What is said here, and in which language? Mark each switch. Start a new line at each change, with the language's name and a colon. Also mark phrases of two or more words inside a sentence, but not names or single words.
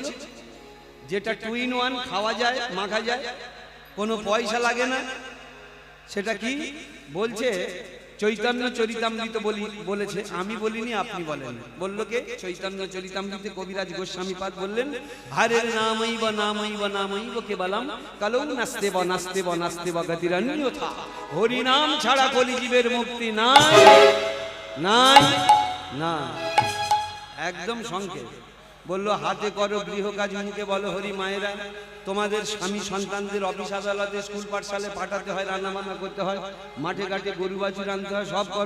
Bangla: যেটা 2 in 1, খাওয়া যায়, মাখা যায়, কোনো পয়সা লাগে না। সেটা কি বলছে? চৈতন্য চরিতামৃত বলেছে, আমি বলিনি, আপনি বলেন। বললো কে? চৈতন্য চরিতামৃতে কবিরাজ গোস্বামী পাদ বললেন,
Sanskrit: হরের নামৈব নামৈব নামৈব কেবলম কালৌ নাস্তেব নাস্তেব নাস্তেব গতিরন্যথা।
Bangla: হরি নাম ছাড়া কলিজীবের মুক্তি নাই, নাই না। একদম সংক্ষেপ বললো, হাতে করো গৃহ কাজ, মুখে বলো হরি। মায়েরা, তোমাদের স্বামী সন্তানদের অফিস আদালতে স্কুল পাঠশালায় পাঠাতে হয়, রান্না বান্না করতে হয়, মাঠে ঘাটে গরু বাছুর আনতে হয়, সব করো।